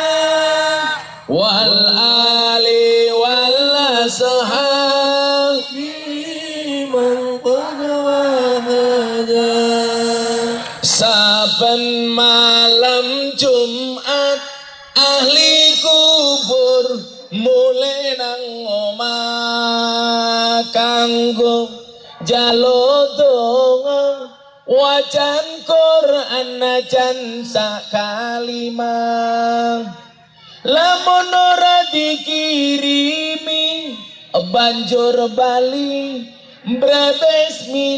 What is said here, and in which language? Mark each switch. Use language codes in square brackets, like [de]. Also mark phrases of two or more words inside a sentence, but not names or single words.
[ar] والآل والأصحاب من قد وحد [jv] saben malam Jumat ahli kubur mulai nang omah kanggo njaluk donga wacan Quran najan sak kalimah lamun ora dikirimi banjur bali mbrebes